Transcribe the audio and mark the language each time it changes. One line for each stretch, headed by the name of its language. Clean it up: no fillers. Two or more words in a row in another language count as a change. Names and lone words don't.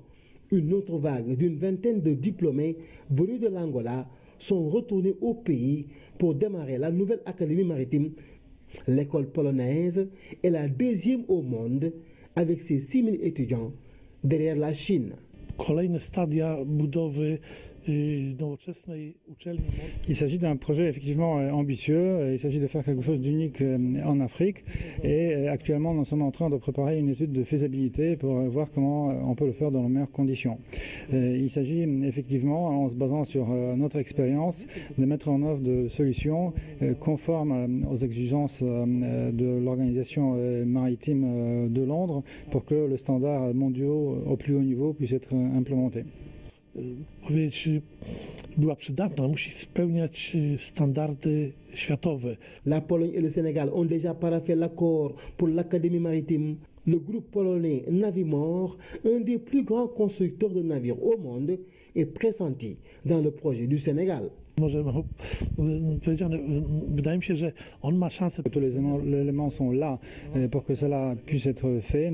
French: Une autre vague d'une vingtaine de diplômés venus de l'Angola sont retournés au pays pour démarrer la nouvelle académie maritime. L'école polonaise est la 2e au monde avec ses 6 000 étudiants derrière la Chine.
Polish: Kolejne stadia budowy
French: Il s'agit d'un projet effectivement ambitieux. Il s'agit de faire quelque chose d'unique en Afrique. Et actuellement, nous sommes en train de préparer une étude de faisabilité pour voir comment on peut le faire dans les meilleures conditions. Il s'agit effectivement, en se basant sur notre expérience, de mettre en œuvre de solutions conformes aux exigences de l'organisation maritime de Londres pour que le standard mondial au plus haut niveau puisse être implémenté.
Polish: Była przydatna, musi spełniać standardy światowe.
French: La Pologne et le Sénégal ont déjà paraphé l'accord pour l'académie maritime. Le groupe polonais Navimor, un des plus grands constructeurs de navires au monde, est pressenti dans le projet du Sénégal. Tous les éléments sont là pour que cela puisse être fait.